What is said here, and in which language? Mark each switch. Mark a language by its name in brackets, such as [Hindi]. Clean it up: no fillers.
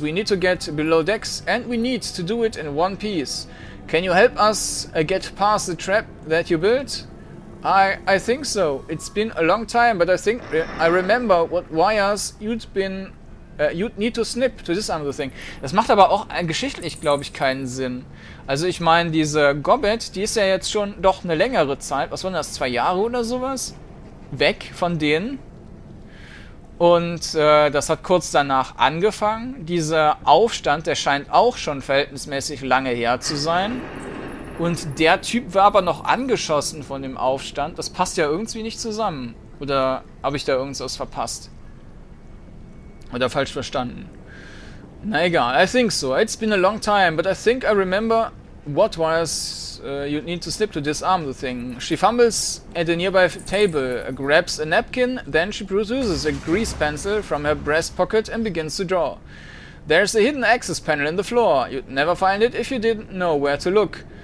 [English] We need to get below decks, and we need to do it in one piece. Can you help us get past the trap that you built? I think so. It's been a long time, but I think I remember what wires you'd need to snip to disarm the thing. [German] Das macht aber auch geschichtlich, glaube ich, keinen Sinn. Also ich meine, diese Gobbet, die ist ja jetzt schon doch eine längere Zeit, was waren das, 2 Jahre oder sowas? Weg von denen. Und das hat kurz danach angefangen. Dieser Aufstand, der scheint auch schon verhältnismäßig lange her zu sein. Und der Typ war aber noch angeschossen von dem Aufstand. Das passt ja irgendwie nicht zusammen. Oder habe ich da irgendwas verpasst? Oder falsch verstanden? Na egal, [English] I think so. It's been a long time, but I think I remember what wires you'd need to snip to disarm the thing. She fumbles at a nearby table, grabs a napkin, then she produces a grease pencil from her breast pocket and begins to draw. There's a hidden access panel in the floor. You'd never find it if you didn't know where to look.